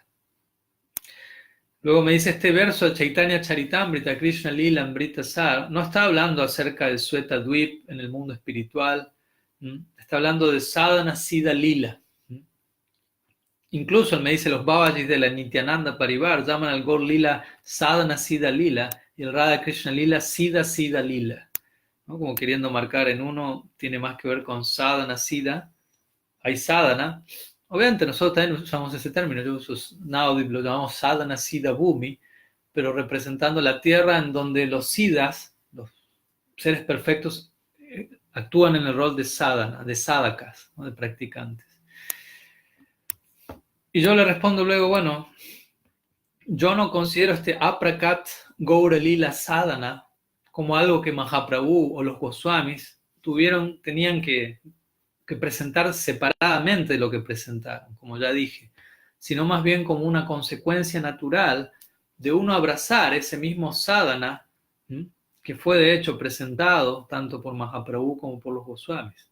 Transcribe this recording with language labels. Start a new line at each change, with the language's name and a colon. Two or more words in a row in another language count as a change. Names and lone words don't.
Spanish: Luego me dice, este verso de Chaitanya Charitamrita, Krishna Lila Amrita Sar, no está hablando acerca del Sweta Dvip en el mundo espiritual, Está hablando de
Sanskrit: sadhana, siddha, lila.
Spanish: Incluso él me dice, los Babajis de la Nityananda Parivar llaman al Gaur Lila
Sanskrit: sadhana, siddha, lila,
Spanish: y el Radha Krishna Lila,
Sanskrit: siddha, siddha, lila.
Spanish: ¿No? Como queriendo marcar en uno, tiene más que ver con
Sanskrit: sadhana, siddha.
Spanish: Hay sadhana. Obviamente nosotros también usamos ese término, yo uso Navadip, lo llamamos
Sanskrit: sadhana, siddha, bhumi,
Spanish: pero representando la tierra en donde los siddhas, los seres perfectos, actúan en el rol de sadhana, de sadhakas, ¿no? De practicantes. Y yo le respondo luego, bueno, yo no considero este
Sanskrit: aprakat Gaura Lila sadhana
Spanish: como algo que Mahaprabhu o los Goswamis tenían que presentar separadamente de lo que presentaron, como ya dije, sino más bien como una consecuencia natural de uno abrazar ese mismo sadhana, que fue de hecho presentado tanto por Mahaprabhu como por los Goswamis.